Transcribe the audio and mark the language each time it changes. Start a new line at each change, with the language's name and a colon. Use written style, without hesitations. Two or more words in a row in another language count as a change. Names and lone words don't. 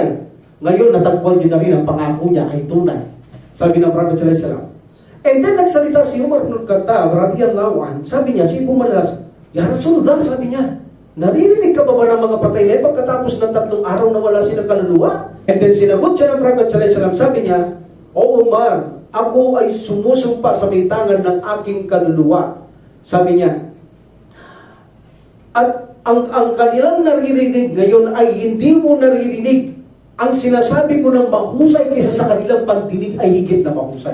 Filipino: Ngayon, natagpuan nyo na rin ang pangako niya ay tunay. Sabi ng Prophet
Arabic: صلى الله عليه وسلم.
English: And then,
Filipino: nagsalita si Umar ibn Khattab,
Arabic: رضي الله عنه,
Filipino: sabi niya, si Pumalas,
Arabic: يا رسول الله,
Filipino: sabi niya, naririnig ka ba ng mga patay na pagkatapos ng 3 araw na wala silang kaluluwa?
English: And then,
Filipino: sinagot siya ng Prophet
Arabic: صلى الله عليه وسلم,
Filipino: sabi niya, O Umar, ako ay sumusumpa sa may tangan ng aking kaluluwa. Sabi niya, at ang kanilang naririnig ngayon ay hindi mo naririnig. Ang sinasabi ko ng mahusay kaysa sa kanilang pandinig ay higit na mahusay.